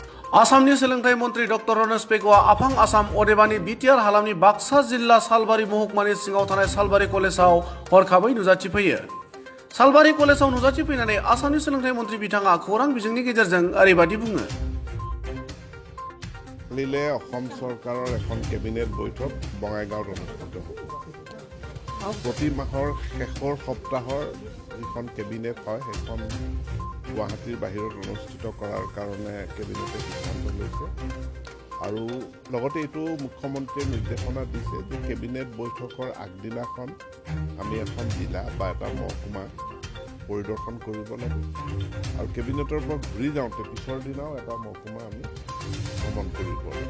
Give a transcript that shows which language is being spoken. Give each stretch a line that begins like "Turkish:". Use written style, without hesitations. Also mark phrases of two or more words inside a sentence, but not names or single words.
Bodo: आसामनि सोलोंथाइ मन्त्रि डक्टर रनेश पेगुआ आफां आसाम अदेबानि बिटिआर हालामनि बाक्सा जिल्ला सालबारि महकुमानि सिङाव थानाय सालबारि कलेजाव हरखाबै नुजाथिफैयो। सालबारि कलेजाव नुजाथिफैनानै आसामनि सोलोंथाइ मन्त्रि बिथाङा खौरां बिजोंनि गेजेरजों ओरैबादि बुङो।
Assamese: কালিলে অসম চৰকাৰৰ এখন কেবিনেট বৈঠক বঙাইগাঁৱত অনুষ্ঠিত হ'ব। প্ৰতি মাহৰ শেষৰ সপ্তাহৰ যিখন কেবিনেট হয় সেইখন গুৱাহাটীৰ বাহিৰত অনুষ্ঠিত কৰাৰ কাৰণে কেবিনেটে সিদ্ধান্ত লৈছে আৰু লগতে এইটো মুখ্যমন্ত্ৰীয়ে নিৰ্দেশনা দিছে যে কেবিনেট বৈঠকৰ আগদিনাখন আমি এখন জিলা বা এটা মহকুমা পৰিদৰ্শন কৰিব লাগে আৰু কেবিনেটৰ পৰা ঘূৰি যাওঁতে পিছৰ দিনাও এটা মহকুমা আমি ভ্ৰমণ কৰিব লাগে।